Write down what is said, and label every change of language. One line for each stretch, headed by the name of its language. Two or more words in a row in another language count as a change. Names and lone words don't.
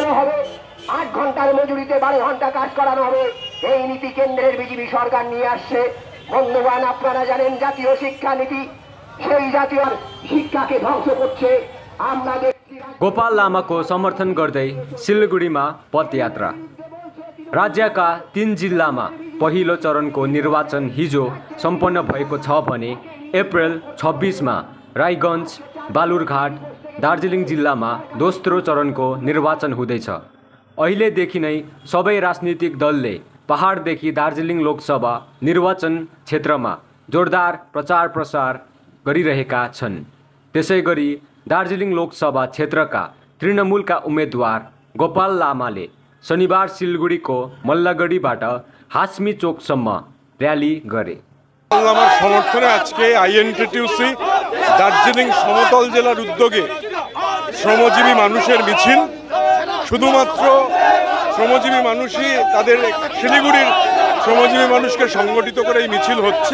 Bangla: হবে, 8 ঘন্টার মজুরিতে 12 ঘন্টা কাজ করানো হবে। এই নীতি কেন্দ্রের বিজেপি সরকার নিয়ে আসছে। বন্ধুগণ, আপনারা জানেন জাতীয় শিক্ষানীতি সেই জাতীয় শিक्षाকে ধ্বংস করছে। আমরা
Nepali: गोपाल लामाको समर्थन गर्दै सिलगढीमा पदयात्रा। राज्यका 3 जिल्लामा पहिलो चरणको निर्वाचन हिजो सम्पन्न भएको छ भने अप्रिल 26 मा रायगञ्ज, बालुरघाट, दार्जिलिङ जिल्लामा दोस्रो चरणको निर्वाचन हुँदैछ। अहिलेदेखि नै सबै राजनीतिक दलले पहाडदेखि दार्जिलिङ लोकसभा निर्वाचन क्षेत्रमा जोरदार प्रचार प्रसार गरिरहेका छन्। त्यसैगरी दार्जिलिङ लोकसभा क्षेत्रका तृणमूलका उम्मेदवार गोपाल लामाले शनिबार सिलगढीको मल्लगढीबाट हास्मी चोकसम्म र्याली गरे।
Bangla: আমার সমর্থনে আজকে আইএনটিটিউসি দার্জিলিং সমতল জেলার উদ্যোগে শ্রমজীবী মানুষের মিছিল। শুধুমাত্র শ্রমজীবী মানুষই তাদের শিলিগুড়ির শ্রমজীবী মানুষকে সংগঠিত করে এই মিছিল হচ্ছে।